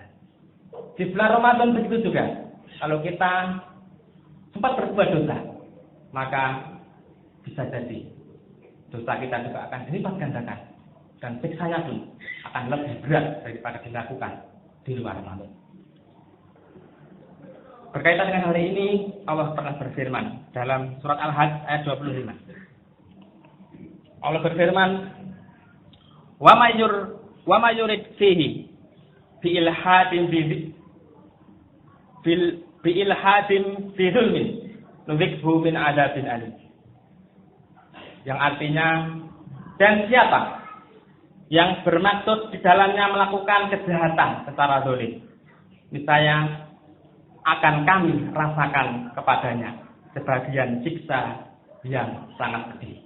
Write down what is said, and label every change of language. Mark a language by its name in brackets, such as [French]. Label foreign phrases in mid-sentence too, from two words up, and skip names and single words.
[Indonesian] Di bulan Ramadan begitu juga. Kalau kita sempat berbuat dosa, maka bisa jadi dosa kita juga akan dilipat gandakan, dan siksanya pun akan lebih berat daripada dilakukan di luar Ramadan. Berkaitan dengan hal ini, Allah pernah berfirman dalam surat Al-Hajj ayat 25. Allah berfirman, [Arabic] "ومن يرد فيه بإلحاد في ظلم نذقه من عذاب أليم." [Indonesian] Yang artinya, dan siapa yang bermaksud di dalamnya melakukan kejahatan secara zalim, misalnya akan kami rasakan kepadanya sebagian siksa yang sangat pedih.